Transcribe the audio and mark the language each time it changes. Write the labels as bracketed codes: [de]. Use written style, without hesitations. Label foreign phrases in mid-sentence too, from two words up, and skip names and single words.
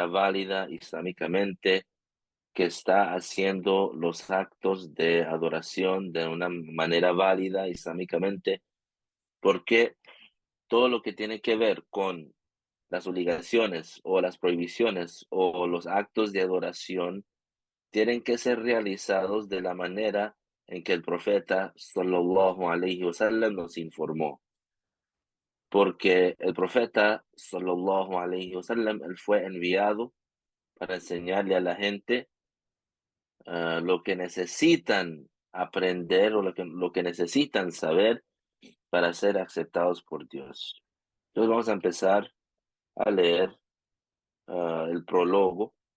[es] válida islámicamente, que está haciendo los actos de adoración de una manera válida islámicamente, porque todo lo que tiene que ver con las obligaciones o las prohibiciones o los actos de adoración tienen que ser realizados de la manera en que el profeta [ar] صلى الله عليه وسلم [es] nos informó. Porque el profeta [ar] صلى الله عليه وسلم [es] él fue enviado para enseñarle a la gente lo que necesitan aprender o lo que necesitan saber para ser aceptados por Dios. Entonces vamos a empezar a leer el prólogo.